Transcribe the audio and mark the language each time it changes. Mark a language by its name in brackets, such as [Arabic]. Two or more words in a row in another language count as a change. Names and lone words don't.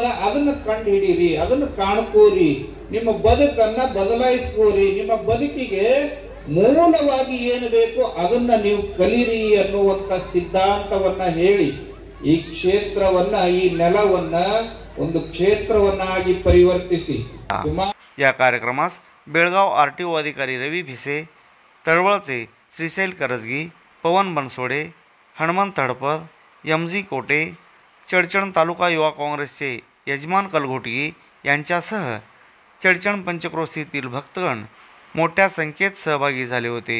[Kannada] ಅದನ್ನ ಕಂಡು ಹಿಡೀರಿ, ಅದನ್ನ ಕಾಣ್ಕೋರಿ, ನಿಮ್ಮ ಬದುಕನ್ನ ಬದಲಾಯಿಸ್ಕೋರಿ. ನಿಮ್ಮ ಬದುಕಿಗೆ ಮೂಲವಾಗಿ ಏನು ಬೇಕು ಅದನ್ನ ನೀವು ಕಲೀರಿ ಅನ್ನುವಂತ ಸಿದ್ಧಾಂತವನ್ನ ಹೇಳಿ ಈ ಕ್ಷೇತ್ರವನ್ನ, ಈ ನೆಲವನ್ನ ಒಂದು ಕ್ಷೇತ್ರವನ್ನಾಗಿ ಪರಿವರ್ತಿಸಿ. [Marathi] या कार्यक्रमास बेळगाव आरटीओ अधिकारी रवी भिसे, तळवळचे श्रीशैल करजगी, पवन बनसोडे, हनुमंत तडपद, एमजी कोटे, चडचण तालुका युवा काँग्रेसचे यजमान कलघोटगी यांच्यासह चडचण पंचक्रोशीतील भक्तगण मोठ्या संख्येत सहभागी झाले होते.